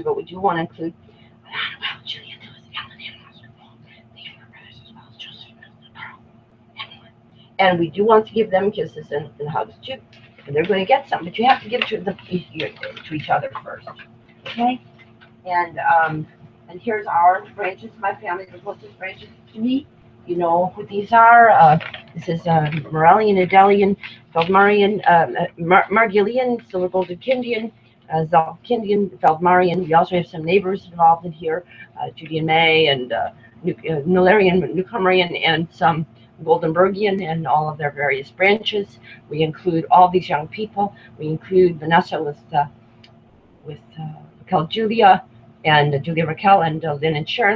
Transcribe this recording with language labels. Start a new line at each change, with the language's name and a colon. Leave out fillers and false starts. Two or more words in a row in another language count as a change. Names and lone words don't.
English: But we do want to include Julia, and we do want to give them kisses and hugs too. And they're going to get some, but you have to give to each other first. Okay? And here's our branches, my family, the closest branches to me. You know who these are. This is Morellian, Adelian, Feldmarian, Margilian, Silver Golded Kindian, Zalkindian, Feldmarian. We also have some neighbors involved in here, Judy and May, and Nullarian, Newcomerian, and some Goldenbergian, and all of their various branches. We include all these young people. We include Vanessa with Raquel Julia, and Julia Raquel, and Lynn and Sharon.